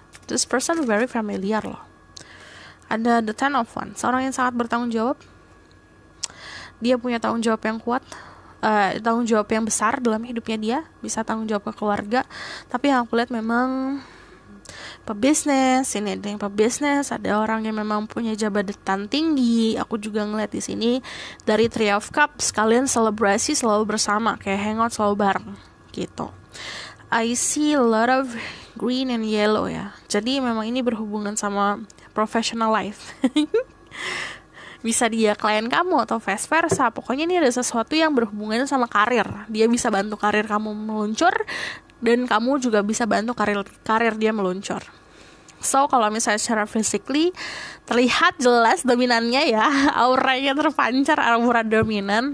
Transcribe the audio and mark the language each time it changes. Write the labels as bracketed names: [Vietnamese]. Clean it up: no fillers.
[English] This person very familiar loh. [Indonesian] Ada the Ten of Wands, seorang yang sangat bertanggung jawab. Dia punya tanggung jawab yang kuat, tanggung jawab yang besar dalam hidupnya dia. Bisa tanggung jawab ke keluarga. Tapi yang aku lihat memang pebisnis. Ini ada yang pebisnis, ada orang yang memang punya jabatan tinggi. Aku juga ngeliat di sini dari Three of Cups, kalian selebrasi selalu bersama, kayak hangout selalu bareng gitu. [English] I see a lot of green and yellow ya. [Indonesian] Jadi memang ini berhubungan sama professional life. Bisa dia klien kamu atau vice versa. Pokoknya ini ada sesuatu yang berhubungan sama karir. Dia bisa bantu karir kamu meluncur, dan kamu juga bisa bantu karir dia meluncur. So kalau misalnya secara physically terlihat jelas dominannya ya, auranya terpancar, aura dominan.